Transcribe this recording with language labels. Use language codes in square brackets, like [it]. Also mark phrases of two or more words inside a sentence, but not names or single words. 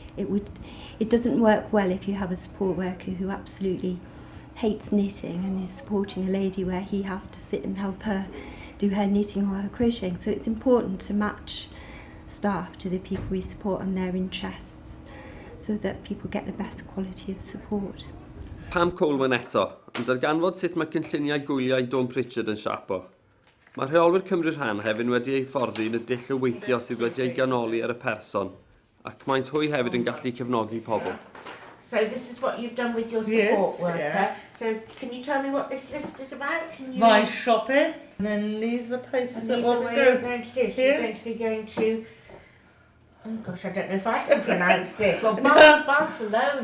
[en] It doesn't work well if you have a support worker who absolutely hates knitting and is supporting a lady where he has to sit and help her do her knitting or her crocheting. So it's important to match staff to the people we support and their interests so that people get the best quality of support. [cy] Pam Colwyn eto, yn darganfod sut mae cynlluniau gwyliau Dawn Pritchard yn siapo. Mae rheolwyr Cymryd Rhan hefyd wedi ei fforddi yn y dull o weithio sydd wedi ei ganoli ar y person, ac maent hwy hefyd yn gallu cefnogi pobl. [en] So this is what you've done with your support worker. Yeah. So can you tell me what this list is about? Can you My shopping, and then these are the places that we're going to do. So you're going to be going to, oh gosh, I don't know if I can pronounce this. Well, Barcelona.